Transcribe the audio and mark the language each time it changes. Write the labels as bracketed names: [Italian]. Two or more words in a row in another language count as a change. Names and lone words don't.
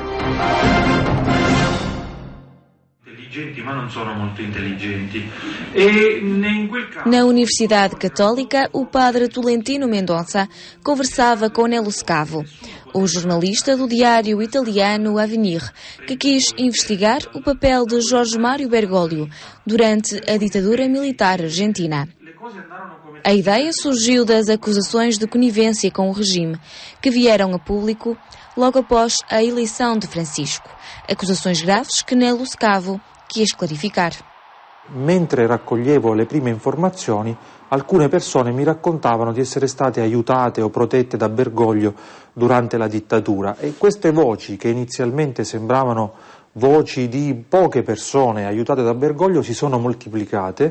[Portuguese] Na Universidade Católica, o padre Tolentino Mendonça conversava com Nello Scavo, o jornalista do diário italiano Avvenire, que quis investigar o papel de Jorge Mário Bergoglio durante a ditadura militar argentina. A ideia surgiu das acusações de conivência com o regime, que vieram a público logo após a eleição de Francisco. Acusações graves que Nello Scavo quis clarificar. [Italian] Mentre raccoglievo le prime informazioni, alcune persone mi raccontavano di essere state aiutate o protette da Bergoglio durante la dittatura, e queste voci, che inizialmente sembravano voci di poche persone aiutate da Bergoglio, si sono moltiplicate.